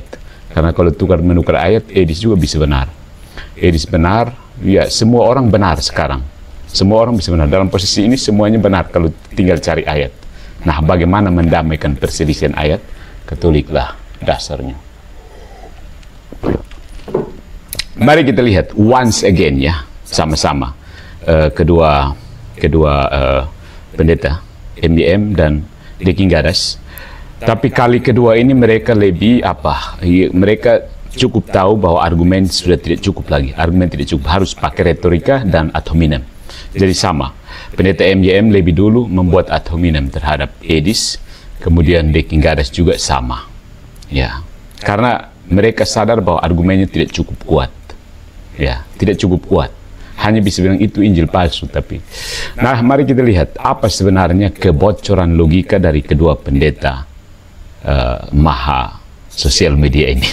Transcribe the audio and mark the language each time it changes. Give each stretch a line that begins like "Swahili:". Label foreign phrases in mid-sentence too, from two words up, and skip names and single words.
Indonesian: Karena kalau tukar-menukar ayat, Edis juga bisa benar. Edis benar, ya semua orang benar sekarang. Semua orang bisa benar. Dalam posisi ini semuanya benar kalau tinggal cari ayat. Nah, bagaimana mendamaikan perselisihan ayat? Katoliklah dasarnya. Mari kita lihat
English: once again
Indonesian: ya, sama-sama kedua pendeta MYM dan Deking Gadas. Tapi kali kedua ini mereka lebih mereka cukup tahu bahwa argumen sudah tidak cukup lagi. Argumen tidak cukup, harus pakai retorika dan
Latin: ad hominem.
Indonesian: Jadi sama, pendeta MYM lebih dulu membuat
Latin: ad hominem
Indonesian: terhadap Edis, kemudian Deking Gadas juga sama. Ya, karena mereka sadar bahwa argumennya tidak cukup kuat. Ya, tidak cukup kuat. Hanya bisa bilang itu Injil palsu. Tapi, nah, mari kita lihat apa sebenarnya kebocoran logika dari kedua pendeta maha sosial media ini.